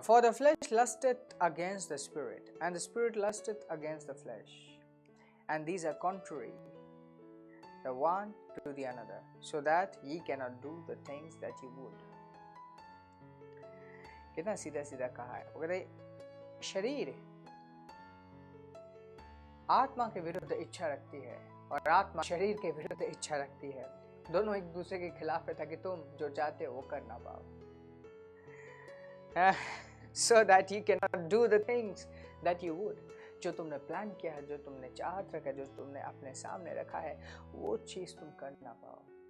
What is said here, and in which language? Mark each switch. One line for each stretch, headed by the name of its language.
English: For the flesh lusteth against the spirit, and the spirit lusteth against the flesh, and these are contrary the one to the another, so that ye cannot do the things that ye would.
Hindi: कितना सीधा सीधा कहा है। अगर शरीर आत्मा के विरुद्ध इच्छा रखती है, और आत्मा शरीर के विरुद्ध इच्छा रखती है, दोनों एक दूसरे के खिलाफ है, ताकि तुम जो चाहते हो वो कर ना पाओ।
English: So that you cannot do the things that you would.
Hindi: जो तुमने प्लान किया है, जो तुमने चाहत रखा है, जो तुमने अपने सामने रखा है, वो चीज तुम कर ना पाओ।